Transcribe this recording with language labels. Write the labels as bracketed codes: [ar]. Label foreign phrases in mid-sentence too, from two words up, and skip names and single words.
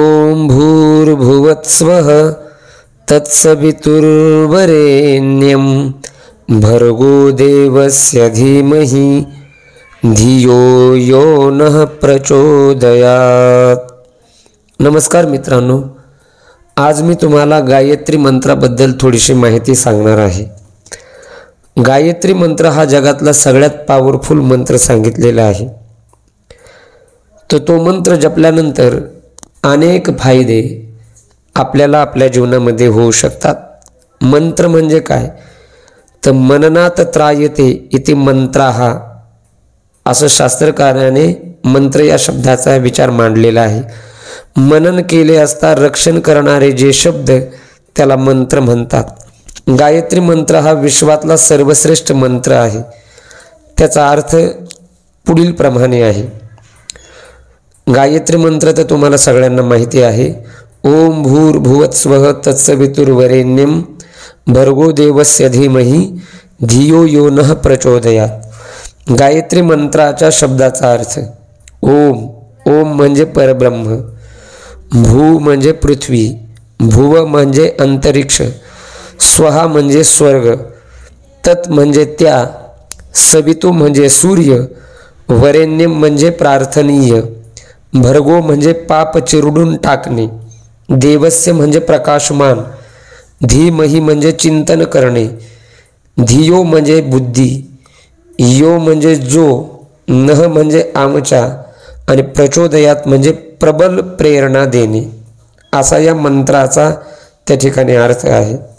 [sa] ओम भूर्भुवत्स्वः तत्सवितुर्वरेण्यं भर्गो देवस्य धीमहि धियो यो नः प्रचोदयात्। [mr] नमस्कार मित्रांनो, आज मी तुम्हाला गायत्री मंत्राबद्दल थोडीशी माहिती सांगणार आहे। गायत्री मंत्र हा जगातला सगळ्यात पॉवरफुल मंत्र सांगितलेला आहे। तो मंत्र जपल्यानंतर अनेक फायदे आपल्याला आपल्या जीवनामध्ये होऊ शकतात। मंत्र म्हणजे काय तर [sa] मननात त्रायते इति मंत्राः [mr] असं शास्त्रकाराने मंत्र या शब्दाचा विचार मांडलेला आहे। मनन केले असता रक्षण करणारे जे शब्द त्याला मंत्र म्हणतात। गायत्री मंत्र हा विश्वातला सर्वश्रेष्ठ मंत्र आहे। त्याचा अर्थ पुढील प्रमाणे आहे। गायत्री मंत्र तर तुम्हाला सगळ्यांना माहिती आहे। [sa] ओम भूर्भुवत्स्वः तत्सवितुर्वरेण्यं भर्गो देवस्य धीमहि धियो यो नः प्रचोदयात्। [mr] गायत्री मंत्राच्या शब्दाचा अर्थ ओम। ओम म्हणजे परब्रह्म, भू म्हणजे पृथ्वी, भुव म्हणजे अंतरिक्ष, स्वहा म्हणजे स्वर्ग, तत् म्हणजे त्या, सवितु म्हणजे सूर्य, वरेण्यम म्हणजे प्रार्थनीय, भर्गो म्हणजे पाप चिरडून टाकणे, देवस्य म्हणजे प्रकाशमान, धीमहि म्हणजे चिंतन करणे, धियो म्हणजे बुद्धी, यो म्हणजे जो, नह म्हणजे आमच्या आणि प्रचोदयात म्हणजे प्रबल प्रेरणा देणे असा या मंत्राचा त्या ठिकाणी अर्थ आहे।